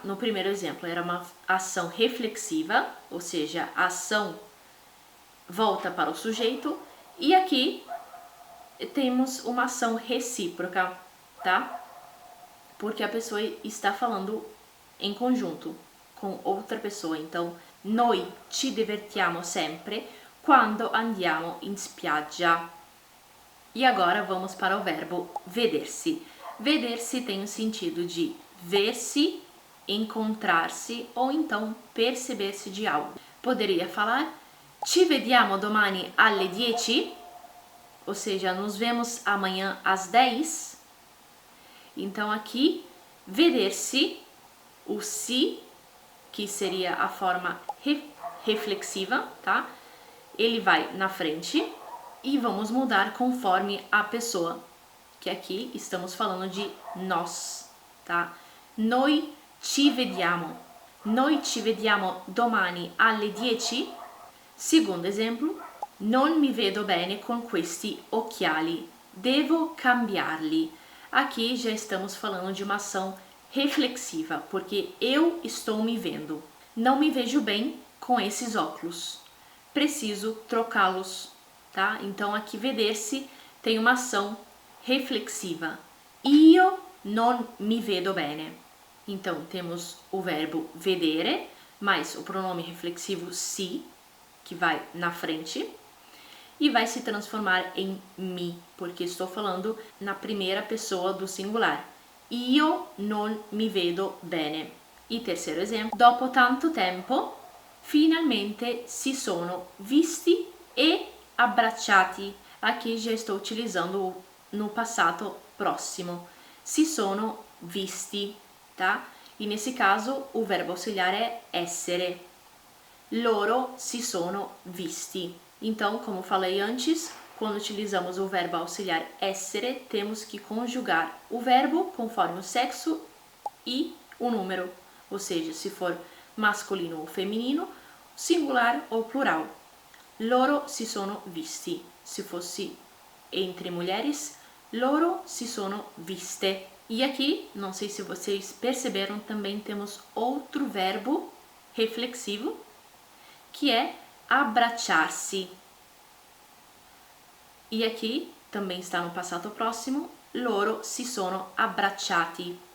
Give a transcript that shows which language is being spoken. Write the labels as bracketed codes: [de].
[pt] No primeiro exemplo era uma ação reflexiva, ou seja, a ação volta para o sujeito, e aqui temos uma ação recíproca, tá? Porque a pessoa está falando em conjunto com outra pessoa. [it] Então, noi ci divertiamo sempre quando andiamo in spiaggia. [pt] E agora vamos para o verbo veder-se. Veder-se tem o sentido de ver-se, encontrar-se ou então perceber-se de algo. Poderia falar [it] ci vediamo domani alle 10? [pt] Ou seja, nos vemos amanhã às 10. Então aqui, veder-se, o si, que seria a forma reflexiva, tá? Ele vai na frente e vamos mudar conforme a pessoa, que aqui estamos falando de nós, tá? [it] Noi ci vediamo. Noi ci vediamo domani alle 10? Segundo esempio, non mi vedo bene con questi occhiali. Devo cambiarli. [pt] Aqui já estamos falando de uma ação reflexiva, porque eu estou me vendo. Não me vejo bem com esses óculos. Preciso trocá-los, tá? Então aqui veder-se tem uma ação reflexiva. [it] Io non mi vedo bene. [pt] Então temos o verbo vedere, mais o pronome reflexivo si, que vai na frente, e vai se transformar em mi, porque estou falando na primeira pessoa do singular. [it] Io non mi vedo bene. [pt] E terceiro exemplo, [it] dopo tanto tempo, finalmente si sono visti e abbracciati. [pt] Aqui já estou utilizando no passato próximo. [it] Si sono visti, [pt] tá? E nesse caso o verbo auxiliar é essere. [it] Loro si sono visti. [pt] Então, como falei antes, quando utilizamos o verbo auxiliar essere, temos que conjugar o verbo conforme o sexo e o número, ou seja, se for masculino ou feminino, singular ou plural. [it] Loro si sono visti. [pt] Se fosse entre mulheres, [it] loro si sono viste. [pt] E aqui, não sei se vocês perceberam, também temos outro verbo reflexivo, que é abbracciarsi. E aqui também está no passato próximo, [it] loro si sono abbracciati.